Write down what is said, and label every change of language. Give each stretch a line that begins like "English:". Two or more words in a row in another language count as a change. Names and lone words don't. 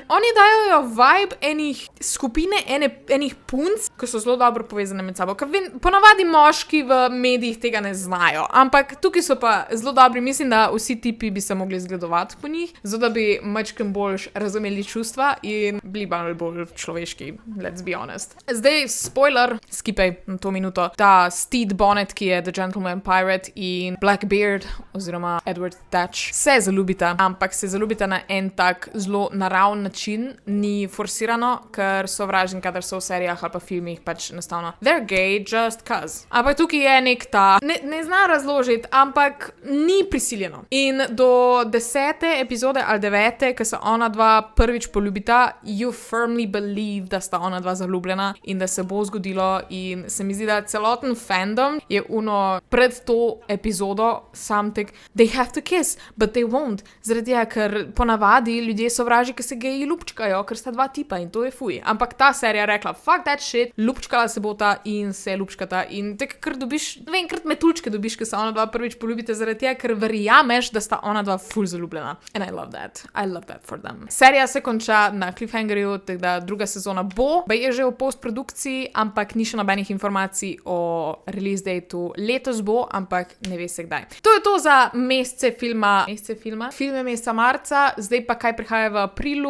Slovenian: Oni dajo vibe enih skupine, enih punc, ki so zelo dobro povezane med sabo, ker ponavadi moški v medijih tega ne znajo, ampak tukaj so pa zelo dobri, mislim, da vsi tipi bi se mogli zgledovati po njih, zato da bi majčken bolj razumeli čustva in bili bolj človeški,
English: let's be honest.
Slovenian: Zdaj, spoiler, skipaj na to minuto. Ta Stede Bonnet, ki je The Gentleman Pirate, in Blackbeard, oziroma Edward Thatch, se zaljubita, ampak se zaljubita na en tak zelo naraven način, ni forsirano, ker sovražim, kadar so v serijah ali pa filmih pač enostavno
English: they're gay just cause.
Slovenian: Ampak tukaj je nek ta, ne zna razložiti, ampak ni prisiljeno. In do 10. epizode ali 9., ko se ona dva prvič poljubita,
English: you firmly believe,
Slovenian: da sta ona dva zaljubljena in da se bo zgodilo, in se mi zdi, da celoten fandom je pred to epizodo sam tek,
English: they have to kiss, but they won't.
Slovenian: Zaradi tega, ker ponavadi ljudje sovraži, ki se geji lupčkajo, ker sta dva tipa in to je fuj. Ampak ta serija rekla,
English: fuck that shit,
Slovenian: lupčkala se bota in se lupčkata in tek, ker dobiš, ne vem, krat metulčke dobiš, ker se ona dva prvič poljubite, zaradi tega, ker verjameš, da sta ona dva ful zaljubljena.
English: And I love that. I love that for them.
Slovenian: Serija se konča na cliffhangerju, tako da druga sezona bo, je že v postprodukciji, ampak ni še nobenih informacij o
English: release dateu.
Slovenian: Letos bo, ampak ne ve se kdaj. To je to za mesece filma. Film je meseca marca, zdaj pa kaj prihaja v aprilu.